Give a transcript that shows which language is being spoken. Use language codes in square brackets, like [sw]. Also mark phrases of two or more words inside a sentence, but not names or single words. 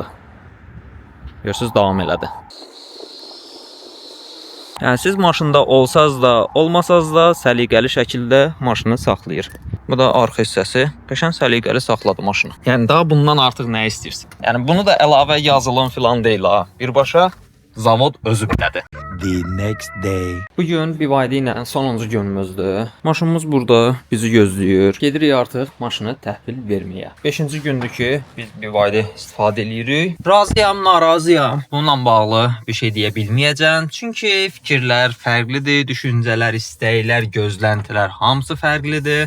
[az] Görürsünüz, davam elədi. Yəni siz maşında olsaz da, olmasaz da səliqəli şəkildə maşını saxlayır. Bu da arxa hissəsi. Qəşəng səliqəli saxladı maşını. Yəni daha bundan artıq nə istəyirsən? Yəni bunu da əlavə yazılım filan deyil ha. Birbaşa zavod özü belədir. [en] The next day. [az] Bu gün BYD ilə sonuncu günümüzdür. Maşınımız burada bizi gözləyir. Gedirik artıq maşını təhvil verməyə. 5-ci gündür ki, biz BYD istifadə edirik. Razıyam, narazıyam. Bununla bağlı bir şey deyə bilməyəcəm. Çünki fikirlər fərqlidir, düşüncələr, istəklər, gözləntilər hamısı fərqlidir.